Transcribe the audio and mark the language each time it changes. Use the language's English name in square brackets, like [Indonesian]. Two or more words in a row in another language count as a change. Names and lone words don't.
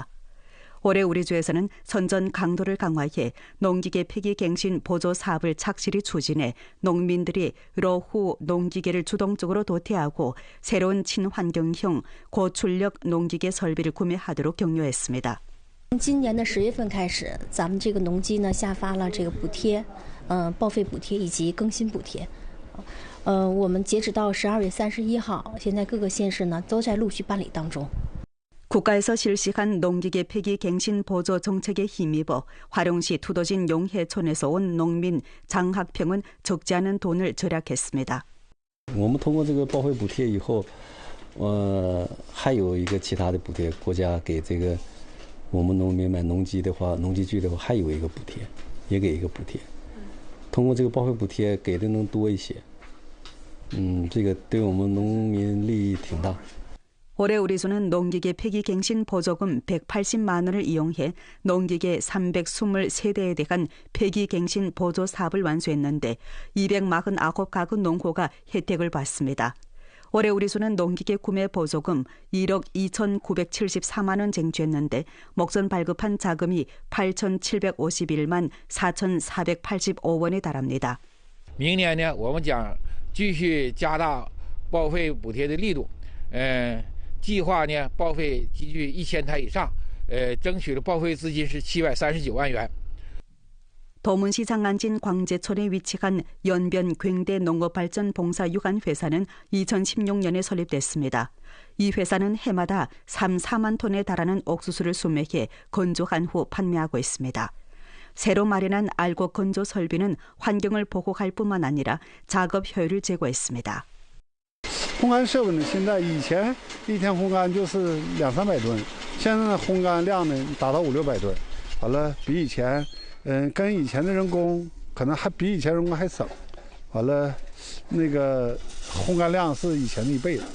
[Korean] 올해 우리 주에서는 선전 강도를 강화해 농기계 폐기 갱신 보조 사업을 착실히 추진해 농민들이 러후 농기계를 주동적으로 도태하고 새로운 친환경형 고출력 농기계 설비를 구매하도록 격려했습니다. [Chinese] 今年的10月份开始，咱们这个农机呢下发了这个补贴，报废补贴以及更新补贴。我们截止到12月31号，现在各个县市呢都在陆续办理当中。 [Korean] 국가에서 실시한 농기계 폐기 갱신 보조 정책에 힘입어 화룡시 투도진 용해촌에서 온 농민 장학평은 적지 않은 돈을 절약했습니다. [Chinese] 我们通过这个报废补贴以后，还有一个其他的补贴，国家给这个我们农民买农机的话，农机具的话还有一个补贴，也给一个补贴。通过这个报废补贴给的能多一些，这个对我们农民利益挺大。 [Korean] 올해 우리 주는 농기계 폐기 갱신 보조금 180만 원을 이용해 농기계 323대에 대한 폐기 갱신 보조 사업을 완수했는데 249가구 농호가 혜택을 받습니다. 올해 우리 주는 농기계 구매 보조금 1억 2,974만 원 쟁취했는데 목전 발급한 자금이 8,751만 4,485원에 달합니다. [Chinese] 明年呢，我们将继续加大报废补贴的力度，计划呢报废集聚1000台以上，争取的报废资金是739万元。 [Korean] 도문시 장안진 광제촌에 위치한 연변 굉대 농업발전봉사유관회사는 2016년에 설립됐습니다. 이 회사는 해마다 4만 톤에 달하는 옥수수를 수매해 건조한 후 판매하고 있습니다. 새로 마련한 알곡 건조 설비는 환경을 보호할 뿐만 아니라 작업 효율을 제고했습니다. [Chinese] 烘干设备呢，现在以前一天烘干就是200-300吨，现在呢烘干量呢达到500-600吨，完了比以前，跟以前的人工可能还比以前人工还省，完了那个烘干量是以前的1倍了。